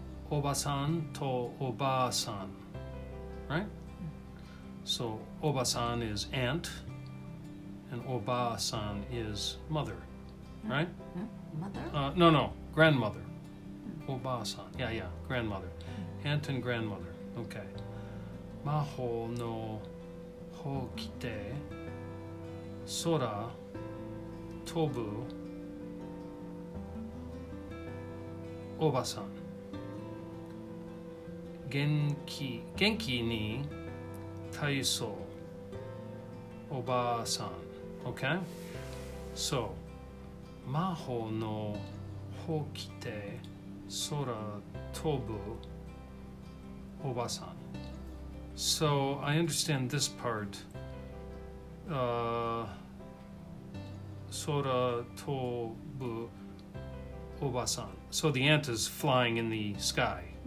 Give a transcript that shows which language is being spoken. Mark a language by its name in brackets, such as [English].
[Japanese] おばさんとおばあさん. [English] Right? So, おばさん is aunt, and おばあさん is mother. Right? Mother? No, grandmother. おばあさん.Yeah, grandmother. Aunt and grandmother. Okay. [Japanese] 魔法のほうきて空飛ぶおばさん。元気に体操おばあさん。 [English] Okay? [Japanese] So, 魔法のほうきて空飛ぶおばさん. [English] So I understand this part. [Japanese] Sora tobu obasan. [English] So the ant is flying in the sky.